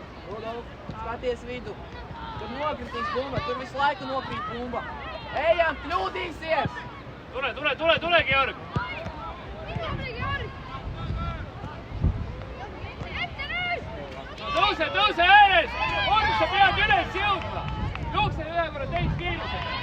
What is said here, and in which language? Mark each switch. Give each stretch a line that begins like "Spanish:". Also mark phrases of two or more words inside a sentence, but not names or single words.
Latvian: Skaties vidu. Tur nokritīs bumba, tur visu laiku nokrīt bumba. Ejam, kļūdīsies!
Estonian: Tule, Georg! Tõuse ääres! Oota, sa pead üles jõudma! Jookse ühe korra teist kiiruse!